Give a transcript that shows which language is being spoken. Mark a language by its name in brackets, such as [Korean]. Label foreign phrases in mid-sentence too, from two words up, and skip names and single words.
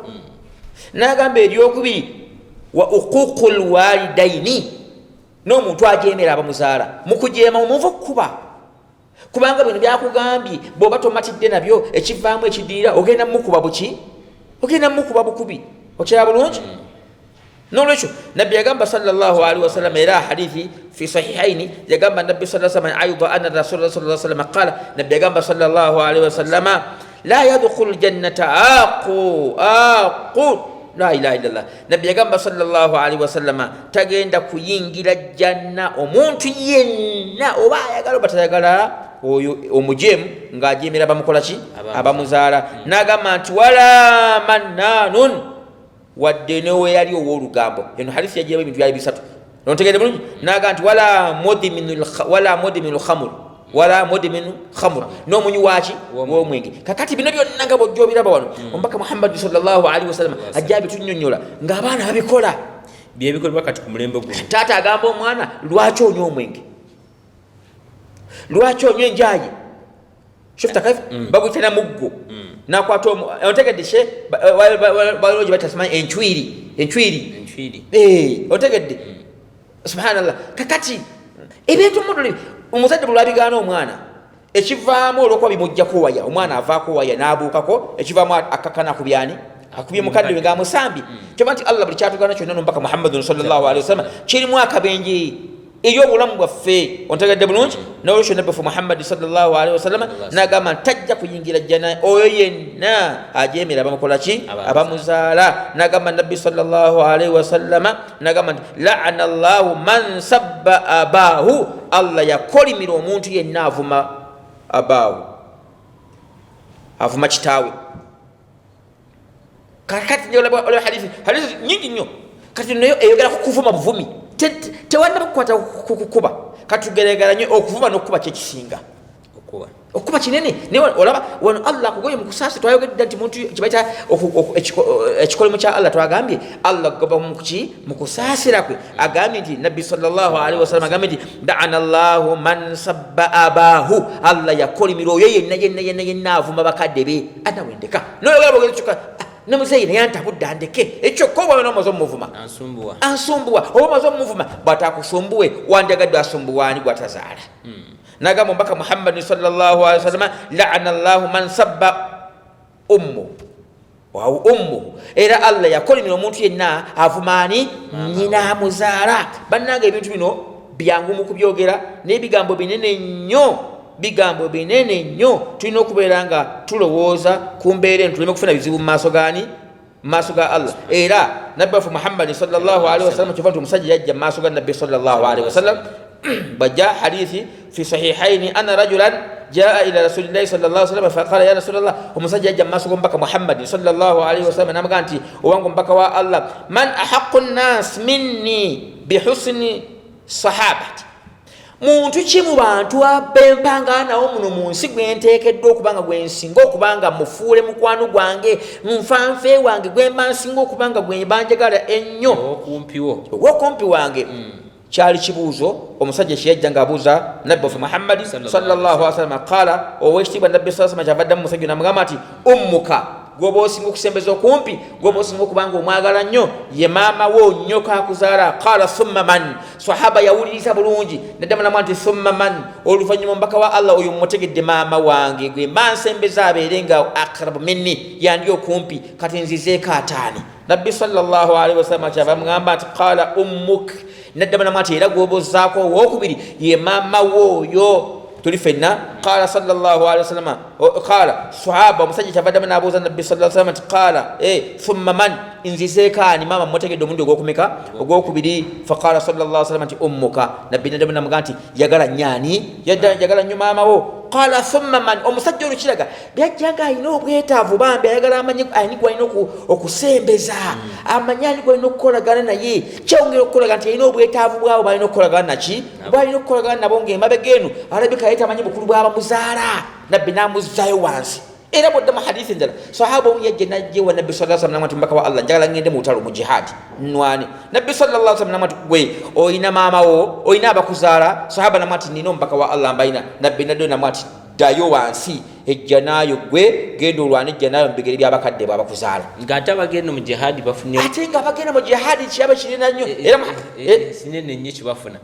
[Ganda] N'agamba eryokubiri [Arabic] وعقوق الوالدين, [Ganda] n'omuntu ajeemera abamuzaala. Mu kujeema omuva okukuba, kubanga bino byakugambye bw'oba tomatidde nabyo, ekivaamu ekidiira ogenda mukuba buki? Ogenda mukuba bukubi. Okiraba bulungi? Nolwekyo nabbi yagamba [Arabic] صلى الله عليه وسلم, [Ganda] era hadithi [Arabic] في الصحيحين [Ganda] yagamba nabbi [Arabic] صلى الله عليه وسلم أيضا أن رسول الله صلى الله عليه وسلم قال, [Ganda] nabbi yagamba [Arabic] صلى الله عليه وسلم لا يدخل الجنة عاق لا إله إلا الله. [Ganda] Nabbi yagamba [Arabic] صلى الله عليه وسلم, [Ganda] tagenda kuyingira janna omuntu yenna, oba ayagala oba tayagala, oyo omujemu ng'ajeemera bamukola ki? Abamuzaala. N'agamba nti [Arabic] ولا منان, [Ganda] wadde newe yali ow'olugambo. Eno hadithi yagira ebintu byali bisatu, nontegedde bulungi. N'agamba nti [Arabic] ولا مدمن الخمر, [Ganda] n'omunywi waki? W'omwenge. Kakati bino byonna nga bw'ojja obiraba wano, omubaka Muhammad [Arabic] صلى الله عليه وسلم [Ganda] ajja bitunnyonnyola ng'abaana babikola. Byebikolebwa kati ku mulembe guno. Taata agamba omwana, lwaki onywa omwenge? Lwaki onywa enjaayi? [Arabic] شفت كيف? [Ganda] Baguyita na muggo. Nakwata otegedde she baloji batasema enchwiri. Otegedde. Subhanallah. Kakati ebintu muduli omuzadde bulabigana omwana, ekivaamu olwokuba bimujjako waya, omwana avaako waya n'abuukako, ekivaamu akakana kubyani? Akubye mukadde we ng'amusambi. Kyova nti Allah buli kyatugana kyonna n'omubaka Muhammadun [Arabic] صلى الله عليه وسلم [Ganda] kirimu akabenje ery'obulamu bwaffe. Ontegedde bulungi? N'olwekyo nabbi waffe Muhammad [Arabic] صلى الله عليه وسلم [Ganda] n'agamba tajja kuyingira jjana oyo yenna ajeemera abamukola ki? Abamuzaala. N'agamba nabbi [Arabic] صلى الله عليه وسلم, [Ganda] n'agamba nti [Arabic] لعن الله من سب أباه, [Ganda] Allah yakolimira omuntu yenna avuma abaahu, avuma kitaawe. Kakati olaba hadithi nyingi nnyo, kati nayo eyogera ku kuvuma buvumi. Tewanda bakukwata kukuba, katugeregeranye okuvuma n'okuba kyekisinga. Okuba kinene. Naye olaba wano Allah kugoye mu kusaasi, twayogedde nti muntu kibaita ekikolimo kya Allah, twagambye Allah goba mu kusaasira kwe. Agambye nti nabbi [Arabic] صلى الله عليه وسلم [Ganda] agambye nti [Arabic] لعن الله من سب أباه, [Ganda] Allah yakolimira oyo yenna avuma bakadde be. Anawendeka noyogera bwogera kyokka namuzeyi naye antabudde andeke, ekyo ko bw'oba n'omaze omuvuma ansumbuwa, oba omaze omuvuma bw'ataakusumbuwe wandyagadde asumbuwaani gw'atazaala. N'agamba omubaka Muhammad [Arabic] صلى الله عليه وسلم لعن الله من سب أمه [Ganda] era Allah yakolimira omuntu yenna avumaani nyina amuzaala. Bannanga ebintu bino byangu mu kubyogera n'ebigambo binene nnyo tulina okubeera nga tulowooza ku mbeera eno tuleme kufuna bizibu mu maaso ga Allah. Era nabbi waffe Muhammad [Arabic] صلى الله عليه وسلم [Ganda] kyova nti omusajja yajja mu maaso ga nabbi [Arabic] صلى الله عليه وسلم [Ganda] bajja hadithi [Arabic] في الصحيحين أن رجلا جاء إلى رسول الله صلى الله عليه وسلم فقال يا رسول الله, [Ganda] omusajja yajja mu maaso g'omubaka Muhammad [Arabic] صلى الله عليه وسلم [Ganda] n'amugamba nti owange omubaka wa Allah, [Arabic] من أحق الناس مني بحسن صحابتي, [Ganda] muntu ki mu bantu abempanga nawo muno mu nsi gwe nteekeddwa okubanga gwe nsinga okubanga mufuule mukwano gwange nfanfe wange gwe mba nsinga okubanga gwe banjagala ennyo okumpi wange. Kyali kibuuzo omusajja kyeyajja ng'abuuza nabbi waffe Muhammadi [Arabic] صلى الله عليه وسلم. [Ganda] Qala, owekitiibwa nabbi [Arabic] صلى الله عليه وسلم [Ganda] kyavaddamu omusajja n'amugamba nti ummuka, gwoba osinga okusembeza okumpi, gwoba osinga okubanga omwagala nnyo ye maama wo nnyoko akuzaala. [Arabic] قال ثم من, [Ganda] sahaba yawuliriza bulungi naddamu namwa nti [Arabic] ثم من, [Ganda] oluvannyuma omubaka wa Allah oyo mumutegedde maama wange gwe mba nsembeza abeere nga [Arabic] أقرب مني, [Ganda] yandi okumpi, kati nzizeeko ataani. Nabbi [Arabic] صلى الله عليه وسلم [Ganda] kyava mugamba nti [Arabic] قال أمك, [Ganda] naddamu namwa nti era gwoba ozzaako owookubiri ye maama wo oyo tuli fenna. [Arabic] قال صلى الله عليه وسلم قال صحابة [Ganda] omusajja kyavaddamu n'abuuza nabbi [Arabic] صلى الله عليه وسلم قال ثم من, [Ganda] nzizeeko ani maama mutegedde omulundi ogwokumeka ogwokubiri. [Arabic] فقال صلى الله عليه وسلم [Ganda] nti ummuka, nabbi naddamu n'amugamba nti yagala nnyani, yagala nnyo maama wo. [Arabic] قال ثم من, [Ganda] omusajja ono kiraga byajjanga alina obwetaavu bambi ayagala amanye ani gwalina okusembeza, amanye ani gwalina okukolagana naye, kyongera okukolagana nti alina obwetaavu bwabo balina okukolagana naki, balina okukolagana nabo ng'emabega eno alabika yali tamanyi bukulu bwabamuzaala. Nabbi n'amuzzaayo wansi. Era bw'oddamu hadithi endala sahaba omu yajja najja ewa nabbi [Arabic] صلى الله عليه وسلم [Ganda] n'amugamba mbaka wa Allah, njagala ngende mu lutalo mu jihaadi nnwane. Nabbi [Arabic] صلى الله عليه وسلم [Ganda] n'amugamba gwe oyina maama wo, oyina abakuzaala? Sahaba n'amugamba nti nina omubaka wa Allah mbayina. Nabbi naddayo n'amugamba nti ddayo wansi, ejja naayo gwe, genda olwane ejja naayo mu bigere by'abakadde bo abakuzaala. Ng'ate abagenda mu jihaadi bafunye, ate nga abagenda mu jihaadi kyaba kinene nnyo sinene nnyo kibafuna.